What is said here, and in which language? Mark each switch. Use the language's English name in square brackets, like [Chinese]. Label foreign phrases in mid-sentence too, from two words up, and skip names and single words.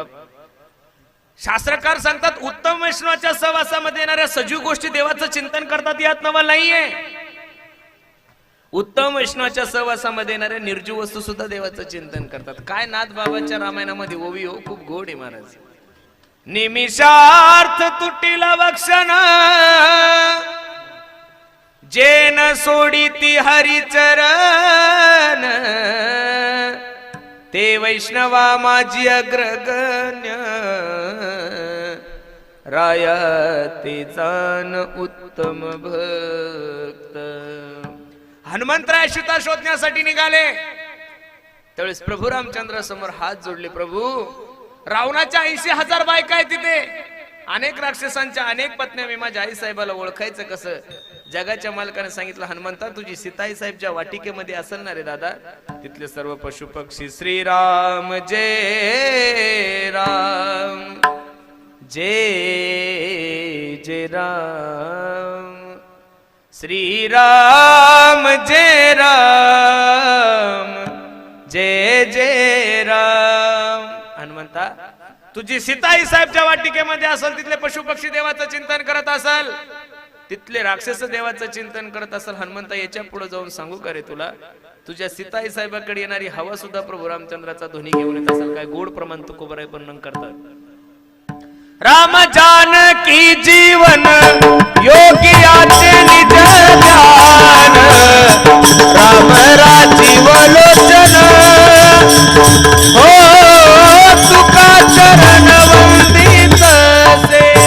[Marathi] शास्त्रकार सांगतात, उत्तम वैष्णवाच्या सहवासामध्ये येणाऱ्या सजीव गोष्टी देवाचं चिंतन करतात, यात नवल नाहीये. उत्तम वैष्णवाच्या सहवासामध्ये येणाऱ्या निर्जीव वस्तू सुद्धा देवाचं चिंतन करतात. काय नाथ बाबाच्या रामायणामध्ये ओवी हो, खूप गोड आहे महाराज. निमिषार्थ तुटील वक्षण जेन सोडिती हरिचरण ते वैष्णवा माझी अग्रगण्य राया ते जान उत्तम भक्त. हनुमंतराय सीता शोधण्यासाठी निघाले त्यावेळेस प्रभू रामचंद्र समोर हात जोडले. प्रभू, रावणाच्या 80,000 बायका आहेत तिथे, अनेक राक्षसांच्या अनेक पत्न्या, मी माझ्या आई साहेबाला ओळखायचं कसं? जगाच्या मालकाने सांगितलं, हनुमंता तुझी सीताई साहेबच्या वाटिकेमध्ये असेल ना रे दादा. तिथले सर्व पशु पक्षी श्रीराम जय राम जय जय राम श्रीराम जय राम जय जय राम. हनुमंता तुझी सीताई साहेबच्या वाटिकेमध्ये असेल, तिथले पशु पक्षी देवाचं चिंतन करत असेल, तिथले राक्षस देवाचं चिंतन करत असेल. हनुमंता याच्या पुढे जाऊन सांगू का रे तुला, तुझ्या सीताई साहेबाकडे येणारी हवा सुद्धा प्रभू रामचंद्राचा ध्वनी घेऊन येत असेल. काय गोड प्रमाण तुकोबराय वर्णन करतात. राम जानकी जीवन योगियाचे निज ध्यान राम राजीव लोचन हो तुका चरण वंदित से.